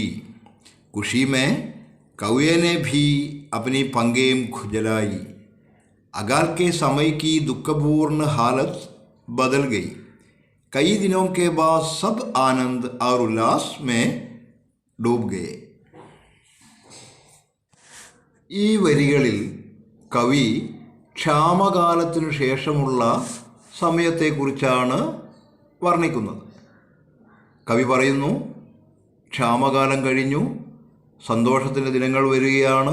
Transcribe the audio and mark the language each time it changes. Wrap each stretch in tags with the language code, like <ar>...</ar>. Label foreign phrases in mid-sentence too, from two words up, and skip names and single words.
<hi>खुशी में कौए ने भी अपनी पंगें खुजलाई. अकाल के समय की दुखपूर्ण हालत बदल गई. कई दिनों के बाद सब आनंद और उल्लास में डूब गए.</hi> <ml>ഈ വരികളിൽ കവി ക്ഷാമകാലത്തിനു ശേഷമുള്ള സമയത്തെക്കുറിച്ചാണ് വർണ്ണിക്കുന്നത്. കവി പറയുന്നു, ക്ഷാമകാലം കഴിഞ്ഞു, സന്തോഷത്തിൻ്റെ ദിനങ്ങൾ വരികയാണ്.</ml>